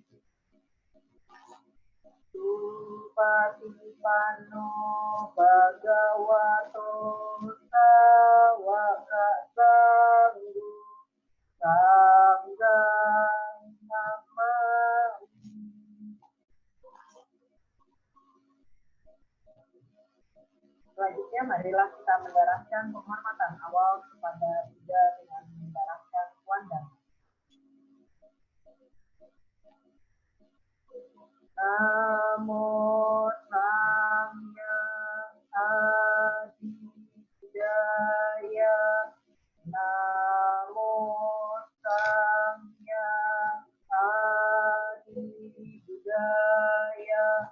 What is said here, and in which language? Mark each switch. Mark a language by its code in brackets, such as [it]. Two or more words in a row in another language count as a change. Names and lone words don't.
[pi] Supatipanno Bhagavato Sawaka Sangho Sanghang Namami. [id] Selanjutnya, marilah kita mendaraskan penghormatan awal kepada Buddha dengan mendaraskan wandang. [pi] Namo Samya Adi Buddhaya. Namo Samya Adi Buddhaya.